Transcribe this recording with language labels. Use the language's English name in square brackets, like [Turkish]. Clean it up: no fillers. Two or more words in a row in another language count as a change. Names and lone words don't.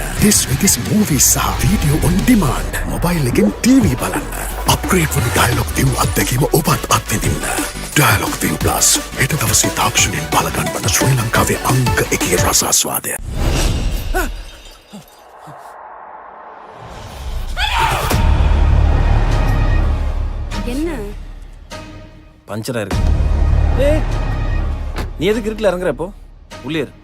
[English] This week's movies සහ video on demand. [Sinhala] mobile එකෙන් TV බලන්න. upgrade වන Dialog ViU අත්දැකීම ඔබත් අත්විඳින්න. Dialog ViU Plus හෙට දවසේ තාක්ෂණයෙන් බලගන්වන ශ්‍රී ලංකාවේ අංක 1 රසාස්වාදය. [Tamil] என்ன பஞ்சரா இருக்கு. ஏய், நீ எதுக்கு இருட்டில் இறங்குற இப்போ? உள்ளே இரு.